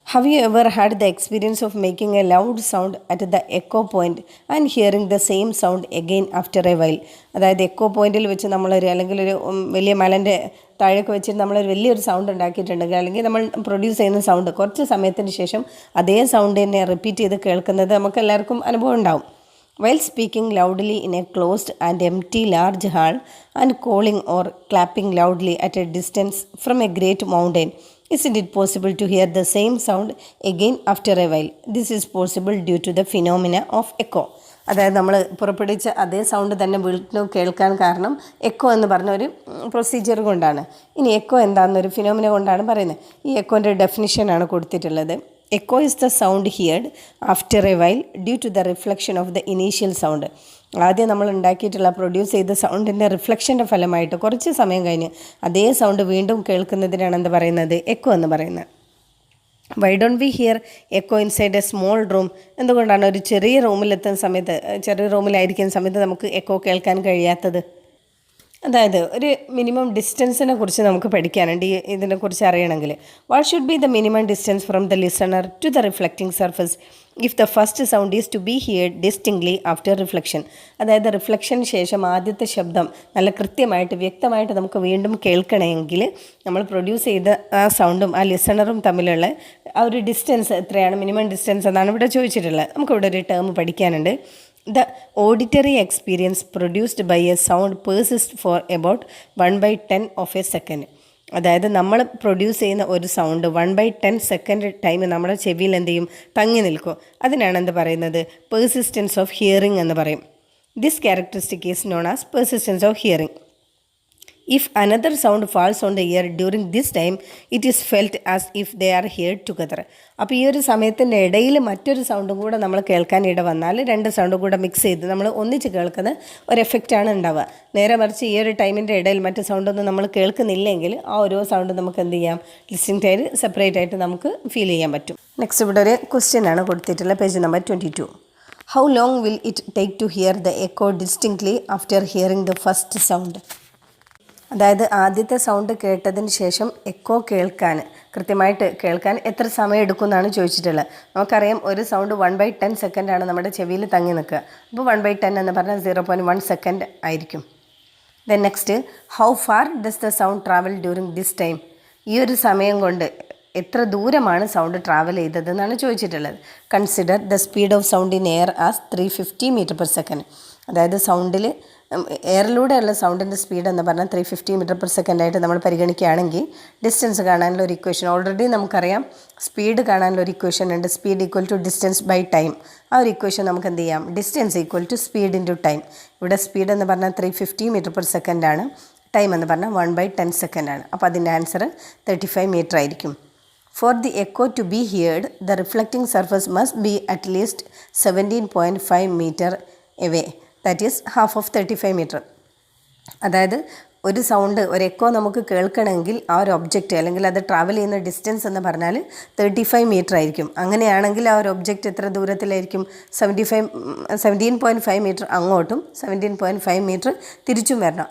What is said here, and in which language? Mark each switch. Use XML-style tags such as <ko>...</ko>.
<en>Have you ever had the experience of making a loud sound at the echo point and hearing the same sound again after a while?</en> <ml>അതായത് echo പോയിൻറ്റിൽ വെച്ച് നമ്മളൊരു അല്ലെങ്കിൽ ഒരു വലിയ മലൻ്റെ താഴേക്ക് വെച്ചിട്ട് നമ്മളൊരു വലിയൊരു സൗണ്ട് ഉണ്ടാക്കിയിട്ടുണ്ടെങ്കിൽ, അല്ലെങ്കിൽ നമ്മൾ പ്രൊഡ്യൂസ് ചെയ്യുന്ന സൗണ്ട് കുറച്ച് സമയത്തിന് ശേഷം അതേ സൗണ്ട് തന്നെ റിപ്പീറ്റ് ചെയ്ത് കേൾക്കുന്നത് നമുക്ക് എല്ലാവർക്കും അനുഭവം ഉണ്ടാവും.</ml> <en>While speaking loudly in a closed and empty large hall and calling or clapping loudly at a distance from a great mountain, isn't it possible to hear the same sound again after a while? This is possible due to the phenomena of echo.</en> <ml>അതായത് നമ്മൾ പുറപ്പെടുവിച്ച അതേ sound തന്നെ വീണ്ടും കേൾക്കാൻ കാരണം echo എന്ന് പറഞ്ഞ ഒരു പ്രൊസീജിയർ കൊണ്ടാണ്. ഇനി എക്കോ എന്താണെന്നൊരു ഫിനോമിന കൊണ്ടാണ് പറയുന്നത്. ഈ എക്കോൻ്റെ ഡെഫിനിഷനാണ് കൊടുത്തിട്ടുള്ളത്.</ml> <en>Echo is the sound heard after a while due to the reflection of the initial sound.</en> <ml>ആദ്യം നമ്മൾ ഉണ്ടാക്കിയിട്ടുള്ള പ്രൊഡ്യൂസ് ചെയ്ത സൗണ്ടിൻ്റെ റിഫ്ലക്ഷൻ്റെ ഫലമായിട്ട് കുറച്ച് സമയം കഴിഞ്ഞ് അതേ സൗണ്ട് വീണ്ടും കേൾക്കുന്നതിനാണ് എന്ത് പറയുന്നത്, എക്കോ എന്ന് പറയുന്നത്.</ml> <en>Why don't we hear echo inside a small room?</en> <ml>എന്തുകൊണ്ടാണ് ഒരു ചെറിയ റൂമിലെത്തുന്ന സമയത്ത്, ചെറിയ റൂമിലായിരിക്കുന്ന സമയത്ത് നമുക്ക് എക്കോ കേൾക്കാൻ കഴിയാത്തത്? അതായത് ഒരു മിനിമം ഡിസ്റ്റൻസിനെ കുറിച്ച് നമുക്ക് പഠിക്കാനുണ്ട് ഇതിനെക്കുറിച്ച് അറിയണമെങ്കിൽ.</ml> <en>What should be the minimum distance from the listener to the reflecting surface if the first sound is to be heard distinctly after reflection?</en> <ml>അതായത് റിഫ്ലക്ഷന് ശേഷം ആദ്യത്തെ ശബ്ദം നല്ല കൃത്യമായിട്ട് വ്യക്തമായിട്ട് നമുക്ക് വീണ്ടും കേൾക്കണമെങ്കിൽ നമ്മൾ പ്രൊഡ്യൂസ് ചെയ്ത ആ സൗണ്ടും ആ ലിസണറും തമ്മിലുള്ള ആ ഒരു ഡിസ്റ്റൻസ് എത്രയാണ്, മിനിമം ഡിസ്റ്റൻസ് എന്നാണ് ഇവിടെ ചോദിച്ചിട്ടുള്ളത്. നമുക്കിവിടെ ഒരു ടേം പഠിക്കാനുണ്ട്.</ml> <en>The auditory experience produced by a sound persists for about 1/10 of a second.</en> <ml>അതായത് നമ്മൾ പ്രൊഡ്യൂസ് ചെയ്യുന്ന ഒരു സൗണ്ട് 1/10 സെക്കൻഡ് ടൈം നമ്മുടെ ചെവിയിൽ എന്ത് ചെയ്യും, തങ്ങി നിൽക്കും. അതിനാണ് എന്ത് പറയുന്നത്, പെർസിസ്റ്റൻസ് ഓഫ് ഹിയറിംഗ് എന്ന് പറയും.</ml> <en>This characteristic is known as persistence of hearing. If another sound falls on the ear during this time, it is felt as if they are heard together.</en> <ml>അപ്പോൾ ഈ ഒരു സമയത്തിൻ്റെ ഇടയിൽ മറ്റൊരു സൗണ്ടും കൂടെ നമ്മൾ കേൾക്കാൻ ഇട വന്നാൽ രണ്ട് സൗണ്ടും കൂടെ മിക്സ് ചെയ്ത് നമ്മൾ ഒന്നിച്ച് കേൾക്കുന്ന ഒരു എഫക്റ്റാണ് ഉണ്ടാവുക. നേരെ മറിച്ച് ഈ ഒരു ടൈമിൻ്റെ ഇടയിൽ മറ്റ് സൗണ്ടൊന്നും നമ്മൾ കേൾക്കുന്നില്ലെങ്കിൽ ആ ഓരോ സൗണ്ട് നമുക്ക് എന്ത് ചെയ്യാം, ലിസ്റ്റിംഗ് ആയിട്ട് സെപ്പറേറ്റ് ആയിട്ട് നമുക്ക് ഫീൽ ചെയ്യാൻ പറ്റും. നെക്സ്റ്റ് ഇവിടെ ഒരു ക്വസ്റ്റ്യൻ ആണ് കൊടുത്തിട്ടുള്ള, page number 22.</ml> <en>How long will it take to hear the echo distinctly after hearing the first sound?</en> <ml>അതായത് ആദ്യത്തെ സൗണ്ട് കേട്ടതിന് ശേഷം എക്കോ കൃത്യമായിട്ട് കേൾക്കാൻ എത്ര സമയം എടുക്കും എന്നാണ് ചോദിച്ചിട്ടുള്ളത്. നമുക്കറിയാം ഒരു സൗണ്ട് 1/10 സെക്കൻഡാണ് നമ്മുടെ ചെവിയിൽ തങ്ങി നിൽക്കുക. അപ്പോൾ 1/10 എന്ന് പറഞ്ഞാൽ 0.1 സെക്കൻഡ് ആയിരിക്കും.</ml> <en>Then next, how far does the sound travel during this time?</en> <ml>ഈ ഒരു സമയം കൊണ്ട് എത്ര ദൂരമാണ് സൗണ്ട് ട്രാവൽ ചെയ്തത് എന്നാണ് ചോദിച്ചിട്ടുള്ളത്.</ml> <en>Consider the speed of sound in air as 350 metre per second.</en> <ml>അതായത് സൗണ്ടിൽ എയറിലൂടെയുള്ള സൗണ്ടിൻ്റെ സ്പീഡ് എന്ന് പറഞ്ഞാൽ 350 മീറ്റർ പെർ സെക്കൻഡ് ആയിട്ട് നമ്മൾ പരിഗണിക്കുകയാണെങ്കിൽ ഡിസ്റ്റൻസ് കാണാനുള്ള ഒരു ഇക്വേഷൻ ഓൾറെഡി നമുക്കറിയാം. സ്പീഡ് കാണാനുള്ള ഒരു ഇക്വേഷൻ ഉണ്ട്, speed equal to distance by time. ആ ഒരു ഇക്വേഷൻ നമുക്ക് എന്ത് ചെയ്യാം, distance equal to speed into time. ഇവിടെ സ്പീഡ് എന്ന് പറഞ്ഞാൽ 350 മീറ്റർ പെർ സെക്കൻഡ് ആണ്, ടൈം എന്ന് പറഞ്ഞാൽ 1/10 സെക്കൻഡ് ആണ്. അപ്പോൾ അതിൻ്റെ ആൻസർ 35 മീറ്റർ ആയിരിക്കും.</ml> <en>For the echo to be heard, the reflecting surface must be at least 17.5 meter away. That is half of 35 meter.</en> <ml>അതായത് ഒരു സൗണ്ട്, ഒരു എക്കോ നമുക്ക് കേൾക്കണമെങ്കിൽ ആ ഒരു ഒബ്ജക്റ്റ് അല്ലെങ്കിൽ അത് ട്രാവൽ ചെയ്യുന്ന ഡിസ്റ്റൻസ് എന്ന് പറഞ്ഞാൽ 35 മീറ്റർ ആയിരിക്കും. അങ്ങനെയാണെങ്കിൽ ആ ഒരു ഒബ്ജക്റ്റ് എത്ര ദൂരത്തിലായിരിക്കും, 17.5 മീറ്റർ അങ്ങോട്ടും 17.5 മീറ്റർ തിരിച്ചും വരണം.</ml>